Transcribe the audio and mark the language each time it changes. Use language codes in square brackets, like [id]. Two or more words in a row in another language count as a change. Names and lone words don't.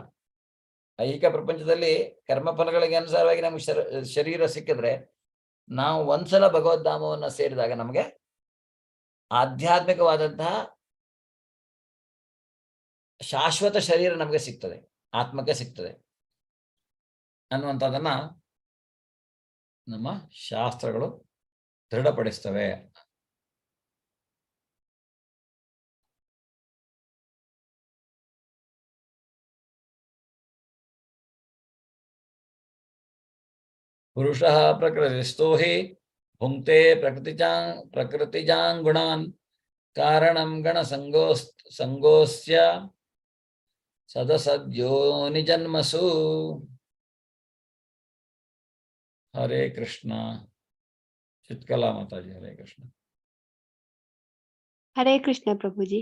[kn] ಐಹಿಕ ಪ್ರಪಂಚದಲ್ಲಿ ಕರ್ಮಫಲಗಳಿಗೆ ಅನುಸಾರವಾಗಿ ನಮ್ಗೆ ಶರೀರ ಸಿಕ್ಕಿದ್ರೆ, ನಾವು ಒಂದ್ಸಲ ಭಗವದ್ಧಾಮವನ್ನ ಸೇರಿದಾಗ ನಮಗೆ ಆಧ್ಯಾತ್ಮಿಕವಾದಂತಹ ಶಾಶ್ವತ ಶರೀರ ನಮಗೆ ಸಿಗ್ತದೆ, ಆತ್ಮಕ್ಕೆ ಸಿಗ್ತದೆ ಅನ್ನುವಂಥದ್ದನ್ನ ನಮ್ಮ ಶಾಸ್ತ್ರಗಳು ದೃಢಪಡಿಸ್ತವೆ. [sa] ಪುರುಷಃ ಪ್ರಕೃತಿಸ್ಥೋ ಹಿ ಭುಂಕ್ತೆ ಪ್ರಕೃತಿಜಾನ್ ಗುಣಾನ್ ಕಾರಣಂ ಗಣ ಸಂಗೋಸ್ಯ ಸದಸದ್ಯೋನಿ ಜನ್ಮಸು. [kn] ಹರೇ ಕೃಷ್ಣ. ಚಿತ್ಕಲಾ ಮಾತಾಜಿ. ಹರೇ ಕೃಷ್ಣ. ಹರೇ ಕೃಷ್ಣ ಪ್ರಭುಜಿ.